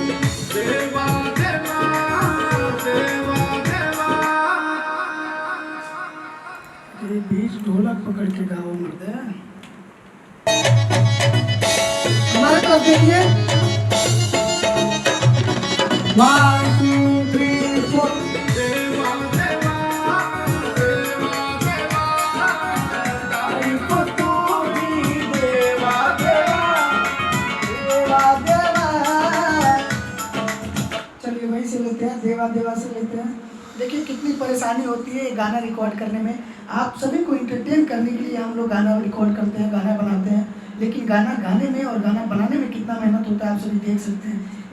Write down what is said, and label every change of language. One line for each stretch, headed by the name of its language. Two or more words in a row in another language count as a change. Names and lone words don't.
Hindi: देवा देवा देवा देवा। ये बीच ढोलक पकड़ के गाओ मर्द। हमारे तरफ देखिए 1 2 3 4 देवा देवा देवा देवा तारीफ तुझी देवा देवा देवा देवा। चलिए वहीं से लेते हैं, देवा देवा से लेते हैं। देखिए कितनी परेशानी होती है गाना रिकॉर्ड करने में। आप सभी को इंटरटेन करने के लिए हम लोग गाना रिकॉर्ड करते हैं, गाना बनाते हैं, लेकिन गाना गाने में और गाना बनाने में कितना मेहनत होता है आप सभी देख सकते हैं।